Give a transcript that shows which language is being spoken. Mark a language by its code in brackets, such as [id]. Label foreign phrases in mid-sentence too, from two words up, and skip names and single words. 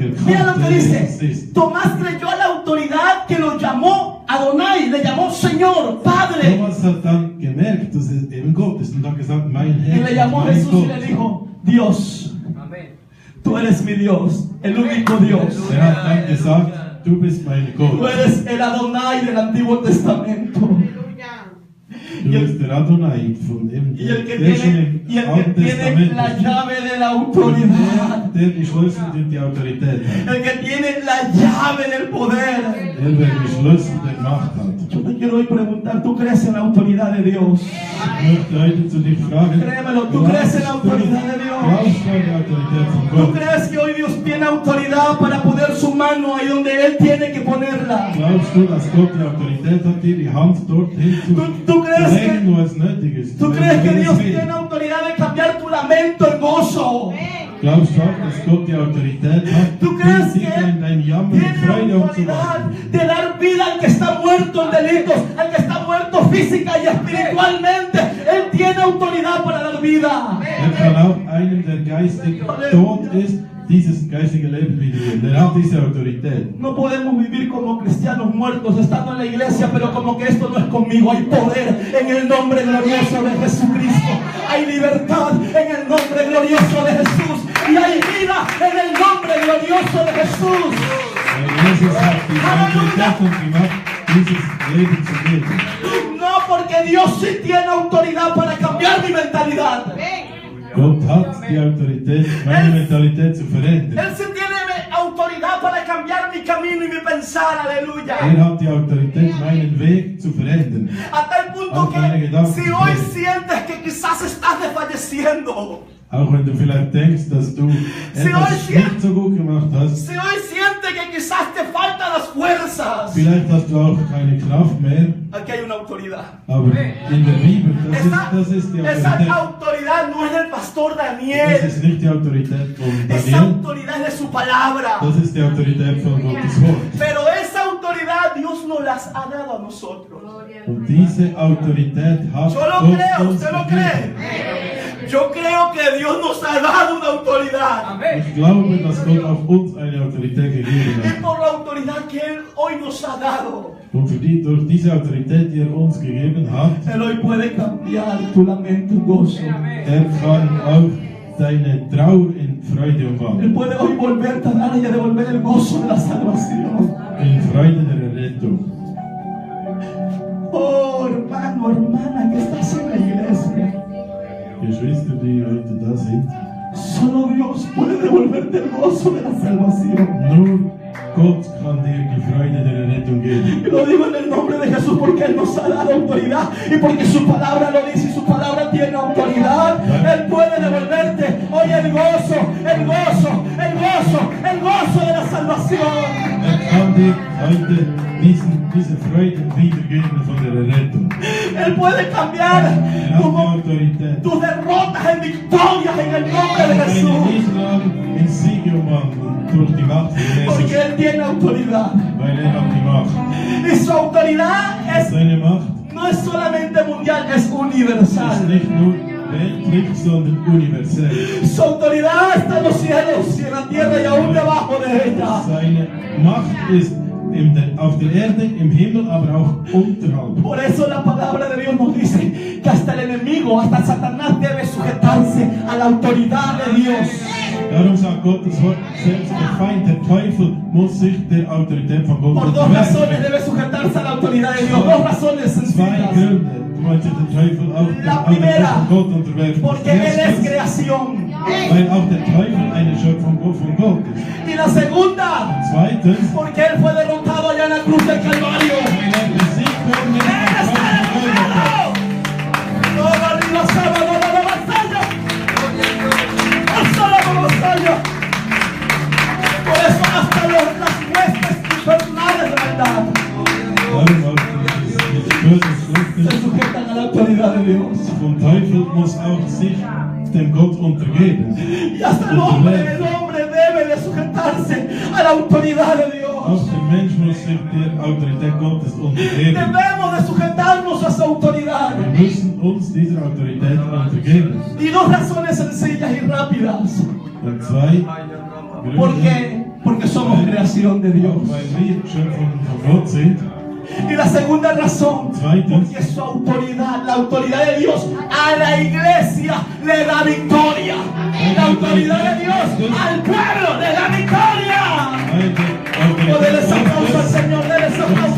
[es] Mira lo [de] gekannt, [es] que [de] wer Jesus [es] dice. [de] ist. [es] Tomás creyó a la autoridad que lo llamó Adonai, le llamó Señor, Padre. [de] Thomas hat dann gemerkt, dass es eben Gott ist und hat gesagt: Mein [es] Y [de] Herr, [es] le llamó a [de] mein [es] Jesús y [de] Gott. [es] le dijo: Dios, tú eres mi Dios, el único Dios. [de] Er hat dann gesagt: Du bist mein [es] Tú [de] Gott. [es] eres el Adonai del Antiguo Testamento. [de] Du bist der Adonai von dem [es] Y el que [de] der schon [es] tiene, [de] im Alten Testament [es] la [de] ist. [es] llave de la [de] Und [es] autoridad. [de] der die Schlüssel und die Autorität hat. [es] El que tiene la llave del poder. [de] Der die Schlüssel der Macht hat. [es] Yo te quiero hoy preguntar: ¿tú crees en la autoridad de Dios? [de] Ich möchte heute zu dich fragen: [es] Créemelo, ¿tú crees en la autoridad de Dios? [de] Glaubst du an die Autorität von [es] ¿Tú [de] Gott? [es] crees que hoy Dios tiene autoridad para poner su mano ahí donde Él tiene que ponerla? [de] Glaubst du, dass Gott die Autorität hat, dir die Hand dorthin zu [es] ¿Tú crees [de] legen, wo es nötig ist? [es] ¿Tú [de] Wenn [es] crees que [de] es [es] Dios [de] will. [es] tiene autoridad de cambiar tu lamento en gozo? [de] Glaubst du auch, dass Gott die Autorität hat, [es] ¿Tú crees [de] dich [es] que [de] in dein Jammer [es] tiene [de] und Freude [es] autoridad [de] umzuwandeln? [es] de dar vida al que está muerto en delitos, al que está muerto física y espiritualmente? Él tiene autoridad para dar vida. [de] Kann auch einem, der geistig tot ist, dieses geistige Leben wiedergeben. Der hat diese Autorität. [es] No podemos vivir como cristianos muertos, estando en la iglesia, pero como que esto no es conmigo. Hay poder en el nombre glorioso de Jesucristo. Hay libertad en el nombre glorioso de Jesús. Y hay vida en el nombre glorioso de Jesús. [de] Weil Jesus hat die Autorität und die Macht, dieses Leben zu geben. [es] No, porque Dios sí tiene autoridad para cambiar mi mentalidad. [de] Gott hat die Autorität, meine Mentalität zu verändern. [es] Él sí tiene autoridad para cambiar mi camino y mi pensar. Aleluya. [de] Hat die Autorität, meinen Weg zu verändern. [es] A tal punto que si hoy sientes que quizás estás desfalleciendo, [de] Auch wenn du vielleicht denkst, dass du etwas nicht so gut gemacht hast, [es] si hoy sientes que quizás te faltan las fuerzas, [de] vielleicht hast du auch keine Kraft mehr, [es] aquí hay una autoridad. [de] aber in der Bibel, das ist die [es] Esa [de] Autorität. [es] autoridad no es del pastor [de] Das [es] Daniel, [de] ist nicht die Autorität von [es] esa [de] Daniel, [es] autoridad es de su palabra. [de] das ist die Autorität von Gottes Wort. [es] Pero esa autoridad Dios nos las ha dado a nosotros. [de] Und diese Autorität hat [es] Yo lo [de] Gott [es] creo, [de] uns [es] ¿usted lo [de] gegeben. [es] cree? Yo creo que Dios nos ha dado una autoridad. [de] Ich glaube, dass Gott auf uns eine Autorität gegeben [es] Y [de] hat. [es] por la autoridad que Él hoy nos ha dado, [de] Und durch diese Autorität, die er uns gegeben hat, [es] Él hoy puede cambiar tu lamento en gozo. [de] kann auch deine Trauer in Freude [es] Él [de] umwandeln. [es] puede hoy volverte a dar y a devolver el gozo de la salvación. [de] In Freude der Errettung. [es] Oh, hermano, hermana, que estás en la iglesia. [de] Geschwister, die heute da sind, [es] Solo Dios puede devolverte el gozo de la salvación. [de] nur Gott kann dir die Freude der Errettung geben. [es] Y lo digo en el nombre de Jesús porque Él nos ha dado autoridad y porque su palabra lo dice y su palabra tiene autoridad. Él puede devolverte hoy el gozo, el gozo, el gozo, el gozo de la salvación. [de] Kann dir heute diese Freude wiedergeben von der Errettung. [es] Él puede cambiar [de] Er hat die Autorität. [es] tus derrotas en victorias en el nombre de [de] Deine [es] Jesús. [de] Niederlagen in Siege umwandeln durch die Macht von [es] Porque [de] Jesus. [es] Él tiene autoridad. [de] Weil er hat die Macht. [es] Y su autoridad [de] Seine Macht [es] no es solamente mundial, es [de] ist [es] universal. [de] nicht nur weltlich, sondern universell. [es] Su autoridad está en los cielos y en la tierra y aún debajo de ella. [de] Seine Macht ist auf der Erde, im Himmel, aber auch unterhalb. [es] Por eso la palabra de Dios nos dice que hasta el enemigo, hasta Satanás debe sujetarse a la autoridad de Dios. [de] Darum sagt Gottes Wort, selbst der Feind, der Teufel, muss sich der Autorität von Gott [es] Por dos razones [de] unterwerfen. [es] debe sujetarse a la autoridad de Dios. Dos razones [de] Zwei [es] sencillas. [de] Gründe, warum sich der Teufel auch der [es] La [de] Autorität [es] primera, [de] von Gott unterwerfen. [es] Porque Él es [de] Erstens, [es] creación. [de] weil auch der Teufel eine Schöpfung von Gott ist. [es] Y la segunda, [de] Zweitens, [es] porque Él fue derrotado allá en la cruz del Calvario. [de] weil er besiegt worden ist [es] Él [de] am [es] está [de] Kreuz von Golgatha. [es] derrotado. Todo arriba, sábado, la batalla. Hasta la batalla. Por eso hasta las huestes infernales de maldad [de] Darum auch diese bösen [es] se [de] Schriften [es] sujetan a la autoridad de Dios. [de] vom Teufel muss auch sich dem Gott untergeben. [es] Y hasta el hombre debe de sujetarse a la autoridad de Dios. [de] Auch der Mensch muss sich der Autorität Gottes untergeben. [es] Debemos de sujetarnos a su autoridad. [de] Wir müssen uns dieser Autorität untergeben. [es] Y dos razones sencillas y rápidas. [de] Und zwei [es] ¿Por [de] Gründe, [es] qué? Porque somos creación de Dios. [de] weil wir Schöpfungen von Gott sind. [es] Y la segunda razón, [de] Zweitens, [es] porque su autoridad, la autoridad de Dios a la iglesia le da victoria. La autoridad de Dios al pueblo le da victoria. [de] weil die [es] O [de] Autorität [es] denle ese aplauso al [de] Gottes [es] Señor, denle ese [de] uns [es] aplauso.